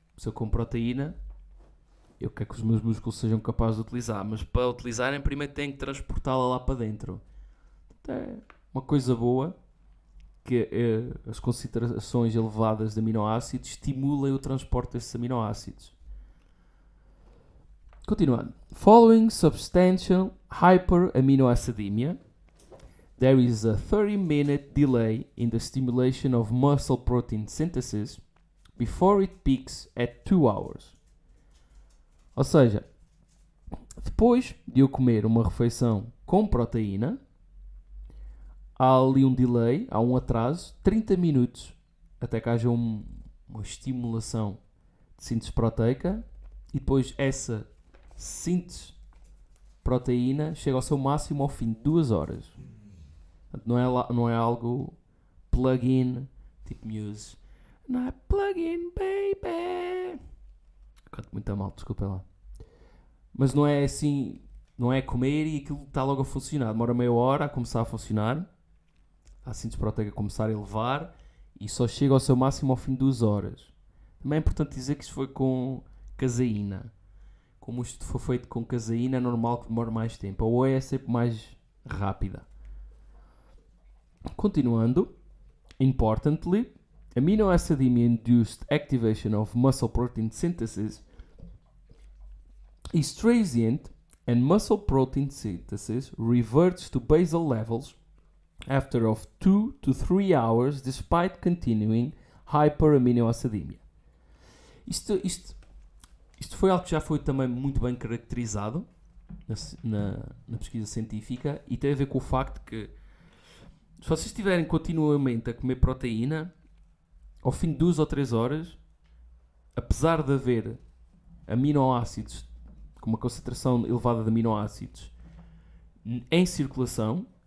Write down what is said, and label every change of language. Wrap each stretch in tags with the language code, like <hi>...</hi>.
<pt>Se eu como proteína, eu quero que os meus músculos sejam capazes de utilizar, mas para utilizarem primeiro têm que transportá-la lá para dentro. Então, é uma coisa boa que as concentrações elevadas de aminoácidos estimulem o transporte desses aminoácidos. Continuando.</pt> <en>Following substantial hyperaminoacidemia, there is a 30-minute delay in the stimulation of muscle protein synthesis before it peaks at 2 hours.</en> <pt>Ou seja, depois de eu comer uma refeição com proteína, há ali um delay, há um atraso, 30 minutos, até que haja uma estimulação de síntese proteica, e depois essa síntese proteína chega ao seu máximo ao fim de 2 horas. Não é algo plug-in, tipo Muse. Não é plug-in, baby. Canto muito a mal, desculpa lá. Mas não é assim, não é comer e aquilo está logo a funcionar. Demora meia hora a começar a funcionar, a síntese proteica começar a elevar, e só chega ao seu máximo ao fim de 2 horas. Também é importante dizer que isto foi com caseína. Como isto for feito com caseína, é normal que demore mais tempo. A whey é sempre mais rápida. Continuando.</pt> <en>Importantly, aminoacidemia-induced activation of muscle protein synthesis is transient, and muscle protein synthesis reverts to basal levels after of 2 to 3 hours despite continuing hyperaminoacidemia.</en> <pt>Isto foi algo que já foi também muito bem caracterizado na pesquisa científica, e tem a ver com o facto que se vocês estiverem continuamente a comer proteína, ao fim de 2 ou 3 horas, apesar de haver aminoácidos com uma concentração elevada de aminoácidos em circulação,</pt>